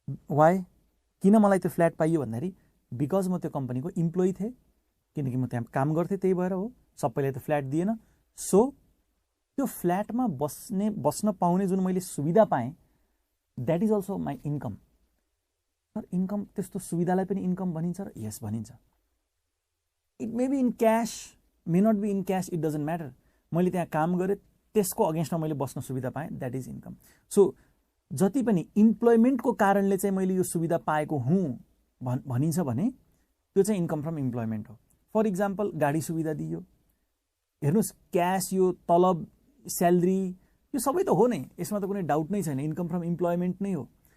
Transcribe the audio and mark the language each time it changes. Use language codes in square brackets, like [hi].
[ne] Why, किन मलाई त्यो फ्ल्याट पाइयो भन्दाखेरि बिकज म त्यो कम्पनीको इम्प्लोइ थिएँ, किनकि म त्यहाँ काम गर्थेँ, त्यही भएर हो। सबैले त्यो फ्ल्याट दिएन, सो त्यो फ्ल्याटमा बस्न पाउने जुन मैले सुविधा पाएँ, [en] That is also my income. [ne] Sir income, त्यस्तो सुविधालाई पनि इन्कम भनिन्छ र? यस, भनिन्छ। [en] It may be in cash, may not be in cash, it doesn't matter. [ne] मैले त्यहाँ काम गरेँ, त्यसको अगेन्स्टमा मैले बस्न सुविधा पाएँ, [en] That is income. [ne] सो जति पनि इम्प्लोइमेन्टको कारणले चाहिँ मैले यो सुविधा पाएको हुँ भनिन्छ भने त्यो चाहिँ इन्कम फ्रम इम्प्लोइमेन्ट हो। फर इक्जाम्पल, गाडी सुविधा दियो, हेर्नुहोस्, क्यास, यो तलब, स्यालेरी, यो सबै त हो नै, यसमा त कुनै डाउट नै छैन, इन्कम फ्रम इम्प्लोइमेन्ट नै हो।